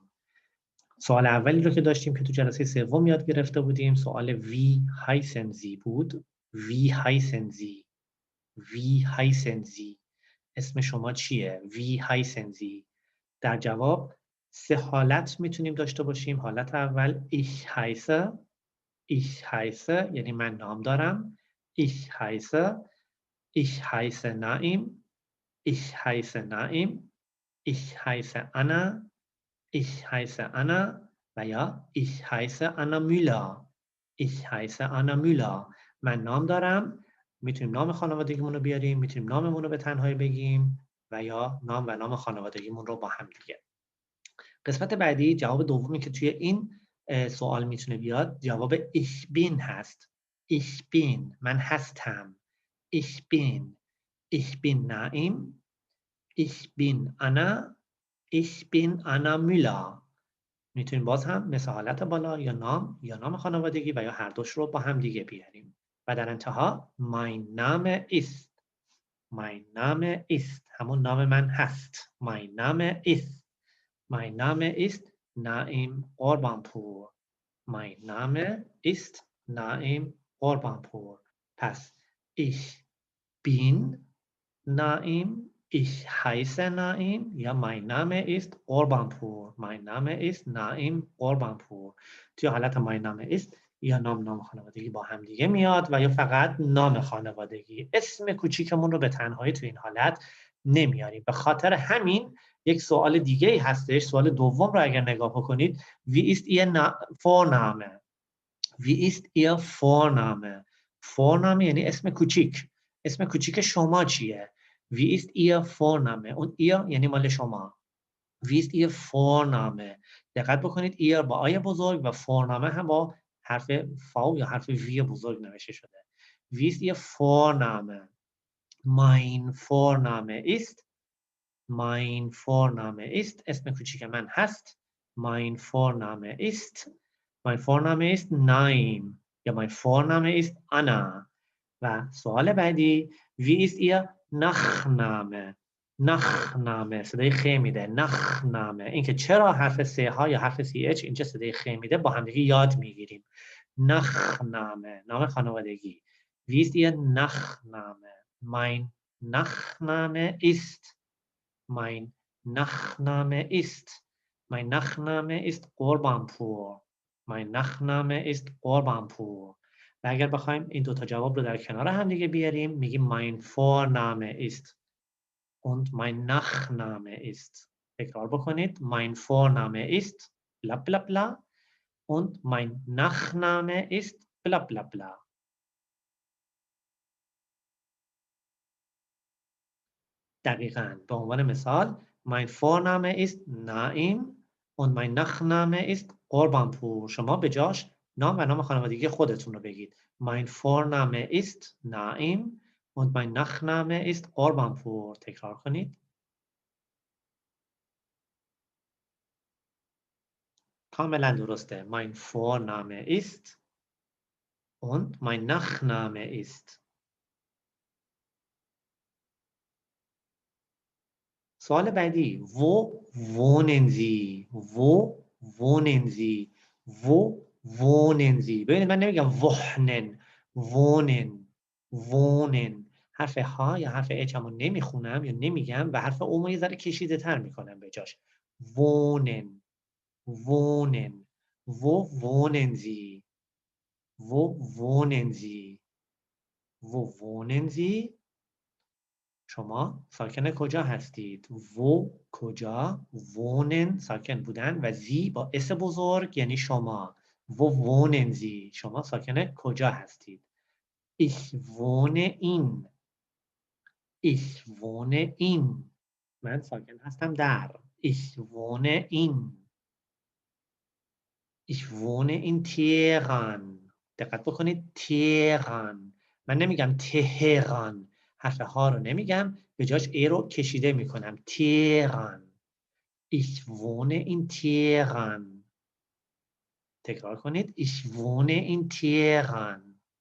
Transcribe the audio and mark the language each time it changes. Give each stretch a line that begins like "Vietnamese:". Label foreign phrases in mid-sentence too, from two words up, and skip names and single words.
Persian: سوال اولی رو که داشتیم که تو جلسه سوم یاد گرفته بودیم سوال
German: Wie heißen Sie
Persian: بود.
German: Wie heißen Sie, wie heißen Sie,
Persian: اسم شما چیه؟
German: Wie heißen Sie.
Persian: در جواب سه حالت میتونیم داشته باشیم. حالت اول
German: ich heiße، ich heiße
Persian: یعنی من نام دارم.
German: ich heiße، ich heiße نائم، ich heiße نائم، ich heiße Anna، ich heiße Anna
Persian: و یا
German: ich heiße Anna Müller. ich heiße Anna Müller.
Persian: من نام دارم. میتونیم نام خانوادگیمون رو بیاریم، میتونیم ناممون رو به تنهایی بگیم و یا نام و نام خانوادگیمون رو با هم دیگه. قسمت بعدی جواب دومی که توی این سوال میتونه بیاد جواب
German: ich bin
Persian: هست.
German: ich bin،
Persian: من هستم.
German: ich bin نائم، ich bin Anna، ich bin Anna Müller.
Persian: میتونیم باز هم مثل حالت بالا یا نام خانوادگی و یا هر دوش رو با هم دیگه بیاریم. و در انتها
German: mein Name ist، mein Name ist
Persian: همون نام من هست.
German: mein Name ist، mein Name ist نائم قربانپور. mein Name ist نائم قربانپور. پس ich bin نائم، ich heiße نائم یا mein Name ist قربانپور. mein Name ist
Persian: نائم قربانپور. توی حالت
German: mein Name ist
Persian: یا نام خانوادگی با هم دیگه میاد و یا فقط نام خانوادگی. اسم کوچیکمون رو به تنهایی توی این حالت نمیاریم. به خاطر همین یک سوال دیگه ای هستش. سوال دوم رو اگر نگاه بکنید
German: wie ist ihr Vorname، wie ist ihr Vorname.
Persian: Vorname یعنی اسم کوچیک. اسم کوچیک شما چیه؟
German: Wie ist ihr Vorname.
Persian: اون ihr یعنی مال شما.
German: Wie ist ihr Vorname.
Persian: دقت بکنید ihr با آی بزرگ و Vorname هم با حرف فاو یا حرف وی بزرگ نوشته شده.
German: Wie ist ihr Vorname. Mein Vorname ist، mein Vorname ist
Persian: اسم کوچیک من هست.
German: Mein Vorname ist، mein Vorname ist Naim یا mein Vorname ist Anna.
Persian: و سوال بعدی
German: wie ist ihr Nachname.
Persian: Nachname صدای خ میده. Nachname اینکه چرا حرف سه ها یا حرف سی اچ اینجا صدای خ میده با هم دیگه یاد میگیریم. Nachname نام خانوادگی.
German: Wie ist ihr Nachname. Mein Nachname ist، mein Nachname ist، mein Nachname ist قربانپور. mein Nachname ist
Persian: قربانپور. و اگر بخوایم این دو تا جواب رو در کنار هم دیگه بیاریم میگیم
German: mein Vorname ist und mein Nachname ist.
Persian: تکرار بکنید.
German: mein Vorname ist bla bla bla und mein Nachname ist bla bla bla.
Persian: دقیقاً. به عنوان مثال
German: mein Vorname ist Naim und mein Nachname ist قربانپور.
Persian: شما به جاش نام و نام خانوادگی خودتون رو بگید.
German: mein Vorname ist Naim und mein Nachname ist قربانپور.
Persian: تکرار کنید. کاملا درسته.
German: mein Vorname ist und mein Nachname ist.
Persian: سوال بعدی
German: wo wohnen Sie. wo wohnen Sie. wo wohnen Sie.
Persian: ببینید من نمیگم
German: wohnen، wohnen، wohnen.
Persian: حرف ها یا حرف اچ همون نمیخونم یا نمیگم و حرف او یه ذره کشیده تر میکنم به جاش.
German: wohnen، wohnen. wo wohnen Sie. wo wohnen Sie. wo wohnen Sie.
Persian: شما ساکن کجا هستید؟ و کجا، wohnen ساکن بودن و زی با اس بزرگ یعنی شما.
German: و wohnen Sie.
Persian: شما ساکن کجا هستید؟
German: ich wohne in، ich wohne in.
Persian: من ساکن هستم در.
German: ich wohne in، ich wohne in Teheran.
Persian: دقت بکنید تهران. من نمیگم تهران، حرف ها رو نمیگم، به جاش ای رو کشیده میکنم. تهران.
German: Ich wohne in Teheran.
Persian: تکرار کنید.
German: Ich wohne in Teheran.